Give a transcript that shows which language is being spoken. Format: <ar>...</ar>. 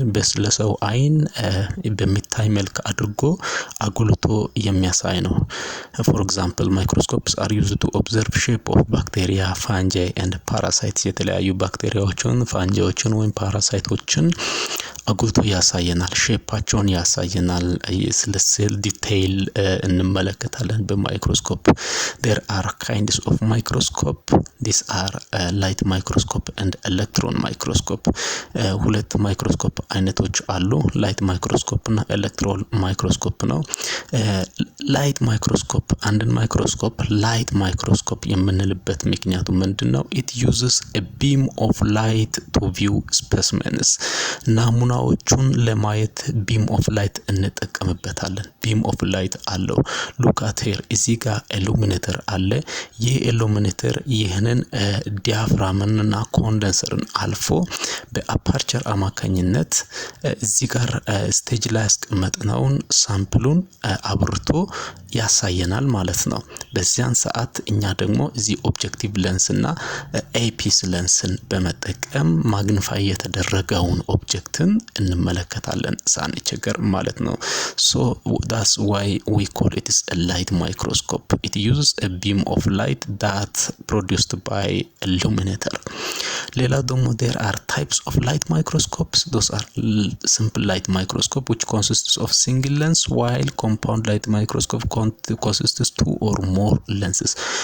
<am>በስለሰው አይን በሚታይ መልክ አድርጎ አጉልቶ የሚያሳይ ነው።</am> <en>For example, microscopes are used to observe shape of bacteria, fungi and parasites።</en> <am>የተለያዩ ባክቴሪያዎችን፣ ፋንጂዎችን ወይም ፓራሳይቶችን አጉልቶ ያሳየናል። ሼፓቸውን ያሳየናል። ስለ ሴል ዲቴይል እንመለከታለን በማይክሮስኮፕ።</am> <en>There are kinds of microscope. These are light microscope and electron microscope.</en> <am>ሁለት ማይክሮስኮፕ አይነቶች አሉ። ላይት ማይክሮስኮፕ እና ኤሌክትሮን ማይክሮስኮፕ ነው። ላይት ማይክሮስኮፕ አንድን ማይክሮስኮፕ ላይት ማይክሮስኮፕ የምንልበት ምክንያቱ ምንድነው?</am> <en>It uses a beam of light to view specimens።</en> <am>ናሙናዎቹን ለማየት beam of light እንጠቀምበታለን። beam of light አለው።</am> <en>look at here</en> <am>እዚህ ጋር ኢሉሚኔተር አለ። ይህ ኢሉሚኔተር ይህንን ዲያፍራምንና ኮንደንሰርን አልፎ በአፐርቸር አማካኝነት እዚህ ጋር ስቴጅ ላይ ያስቀመጥነውን ሳምፕሉን አብርቶ ያሳየናል ማለት ነው። በዚያን ሰዓት እኛ ደግሞ እዚህ ኦብጀክቲቭ ለንስና ኤፒስ ለንስን በመጠቀም ማግኒፋይ የተደረገውን ኦብጀክትን እንመለከታለን ሳንቸገር ማለት ነው።</am> <en>So that's why we call it a light microscope. It uses a beam of light that produced by illuminator.</en> <am>ሌላ ደግሞ</am> <en>there are types of light microscopes. Those are simple light microscope which consists of single lens, while compound light microscope consists two or more lenses.</en>